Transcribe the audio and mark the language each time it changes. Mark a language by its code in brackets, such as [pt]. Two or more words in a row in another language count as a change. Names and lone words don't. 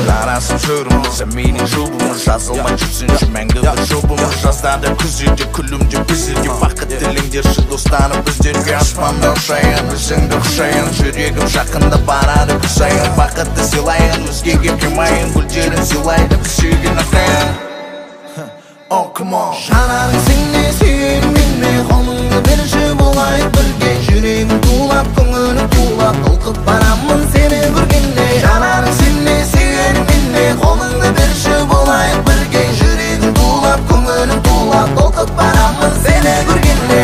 [kk] Жарасып жүріміз, әменен жұбымыз, жазылмай жүрсінші мәңгі бір жұбымыз. Жаздады күзде күлімде біздерге, бақыт тіліңдерші достарым біздерге. Аспанда ұшайын, өзіңді құшайын, жүрегім жақында барады күсайын. Бақытты сыйлайын, өзгеге қимайын, гүлдерін сыйлайды біздерген ақайын. [en] Oh, come on. [kk] Жанарың сіңе сүйерің менне, қолыңды берші болайық бірге. Жүрегім тулап, көңілім тулап, толқып барамын сені көргенде. Жанарың сіңе сүйерің менне, қолыңды берші болайық бірге. Жүрегім тулап, көңілім тулап, толқып барамын сені көргенде.